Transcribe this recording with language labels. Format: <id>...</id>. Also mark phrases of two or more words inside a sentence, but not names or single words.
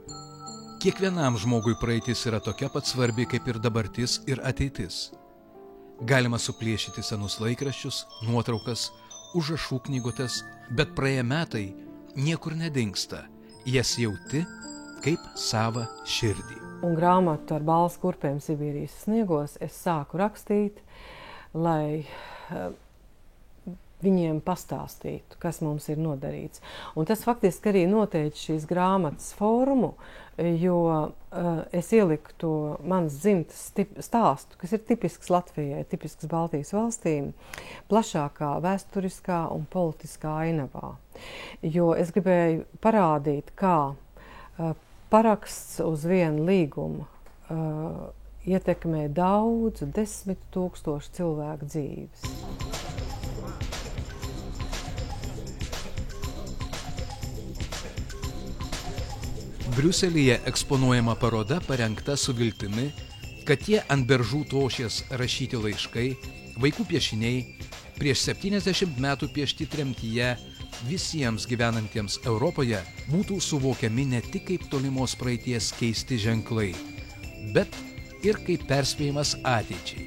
<lt>Kiekvienam žmogui praeitis yra tokia pat svarbi kaip ir dabartis ir ateitis. Galima suplėšyti senus laikraščius, nuotraukas, užrašų knygutes, bet praėję metai niekur nedingsta. Jas jauti kaip savą širdį.</lt> <lv>Un grāmatu ar balss kurpēm Sibīrijas sniegos es sāku rakstīt, lai viņiem pastāstītu, kas mums ir nodarīts. Un tas faktiski arī noteica šīs grāmatas formu, jo es ieliku to manas dzimtas stāstu, kas ir tipisks Latvijai, tipisks Baltijas valstīm, plašākā vēsturiskā un politiskā ainavā. Jo es gribēju parādīt, kā paraksts uz vienu līgumu ietekmē daudzu 10 000 cilvēku dzīves.</lv> <lt>Briuselyje eksponuojama paroda parengta su viltimi, kad tie ant beržų tošies rašyti laiškai, vaikų piešiniai, prieš 70 metų piešti tremtyje visiems gyvenantiems Europoje būtų suvokiami ne tik kaip tolimos praeities keisti ženklai, bet ir kaip perspėjimas ateičiai.</lt>